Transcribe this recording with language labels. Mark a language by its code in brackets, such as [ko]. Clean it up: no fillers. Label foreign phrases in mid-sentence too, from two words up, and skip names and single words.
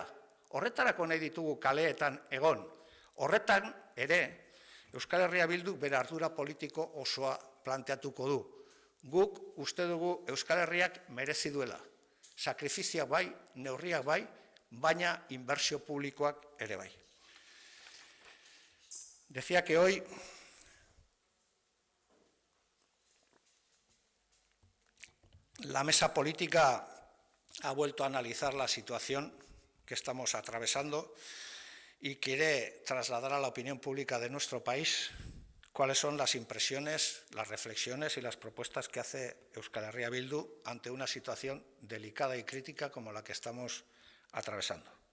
[eu] Horretarako nahi ditugu kaleetan egon. Horretan ere Euskal Herria Bilduk bere ardura politiko osoa planteatuko du. Guk uste dugu Euskal Herriak merezi duela. Sakrifizioak bai, neurriak bai, baina inbertsio publikoak ere bai. [es] Decía que hoy La mesa política ha vuelto a analizar la situación que estamos atravesando y quiere trasladar a la opinión pública de nuestro país cuáles son las impresiones, las reflexiones y las propuestas que hace Euskal Herria Bildu ante una situación delicada y crítica como la que estamos atravesando.